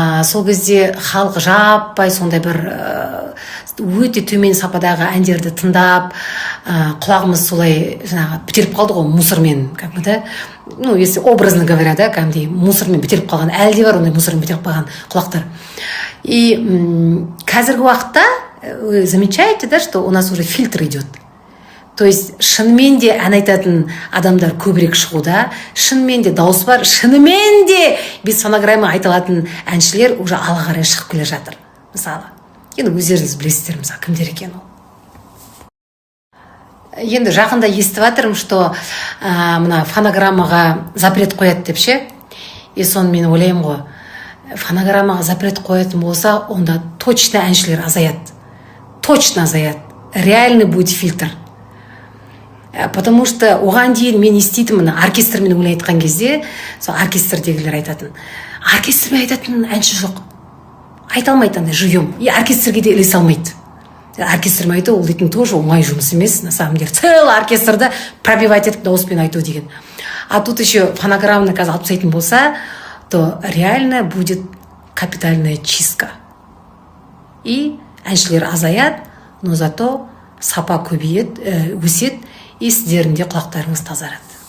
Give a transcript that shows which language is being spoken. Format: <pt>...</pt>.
<kk>Сол кезде халық жаппай сондай бір өте төмен сападағы әндерді тыңдап, құлағымыз солай жаңағы бітеліп қалды ғой, мусормен, как бы, да.</kk> <ru>Ну, если образно говоря,</ru> <kk>да, кәдімгідей мусормен бітеліп қалған, әлі де бар ондай мусормен бітеліп қалған құлақтар.</kk> <ru>И</ru> <kk>қазіргі уақытта</kk> <ru>вы замечаете, да, что у нас уже фильтр идет.</ru> <kk>То есть шынымен де ән айтатын адамдар көбірек шығуда, шынымен де дауыс бар, шынымен де без фонограмма айтылатын әншілер уже алға қарай шығып келе жатыр. Мысалы, енді өздеріңіз білесіздер, мысалы, кімдер екен ол. Енді жақында естіп жатырмын, что мына фонограммаға запрет қояды деп ше. И соны мен ойлаймын ғой, фонограммаға запрет қоятын болса, онда точно әншілер азаяды. Точно азаяды.</kk> <ru>Реальный будет фильтр. Потому что</ru> <kk>оған дейін мен естейтінмін, оркестрмен өлең айтқан кезде, сол оркестрдегілер айтатын. Оркестрмен айтатын әнші жоқ. Айта алмайды андай живьем. И оркестрге де ілесе алмайды. Оркестрмен айту, ол дейтін тоже оңай жұмыс емес,</kk> <ru>на самом деле.</ru> <kk>Целый оркестрді пробивать етіп дауыспен айту деген.</kk> <ru>А тут еще</ru> <kk>фонограмманы қазір алып тастайтын болса,</kk> <ru>то реально будет капитальная чистка.</ru> <kk>И әншілер азаяды, но зато сапа көбейеді, өседі, и сіздердің де құлақтарыңыз тазарады.</kk>